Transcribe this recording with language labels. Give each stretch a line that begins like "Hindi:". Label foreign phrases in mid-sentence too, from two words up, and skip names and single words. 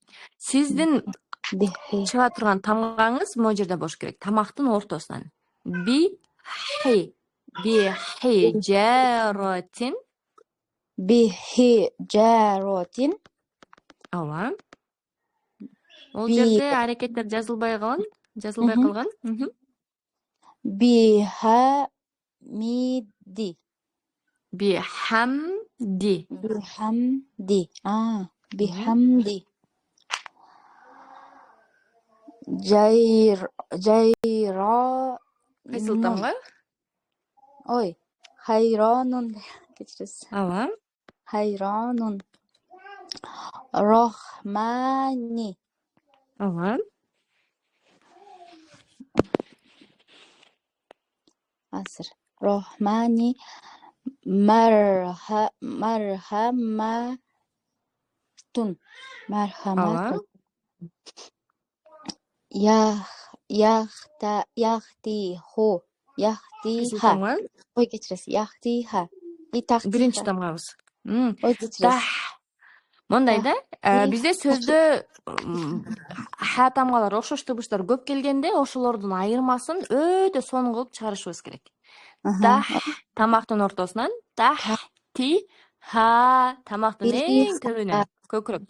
Kyrgyz: Сиздин чыга турган тамгаңыз мына жерде болуш керек. Тамактын ортосунан. Бихи. Бихижаротин. Бихижаротин. Ооба. Ол Би- жерде аракеттер жазылбай калган.
Arabic: Bihamidi. Bihamdi. Bihamdi. Bihamdi. Jayronun.
Kyrgyz: Кайсыл тамга? Ой,
Arabic: hayronun. Kechirasiz.
Kyrgyz: Ооба.
Arabic: Hayronun. Rohmani.
Kyrgyz: Ооба.
Arabic: Asr. Rohmani. Marhamatun. Marhamatun. Yaxtihu.
Kyrgyz: Кайсыл
Arabic: Yaxtiha.
Kyrgyz: тамга? Ой,
Uzbek: kechirasiz. Yaxtiha.
Kyrgyz: Биринчи тамгабыз. Ой, kechirasiz. Тах. Мондай да, бизде сөздө ха тамгалар окшош тыбыштар көп келгенде ошолордун айырмасын өтө сонун кылып чыгарышыбыз керек. Тах тамактын ортосунан, тах ти ха тамактын эң төбүнөн, көкүрөктө.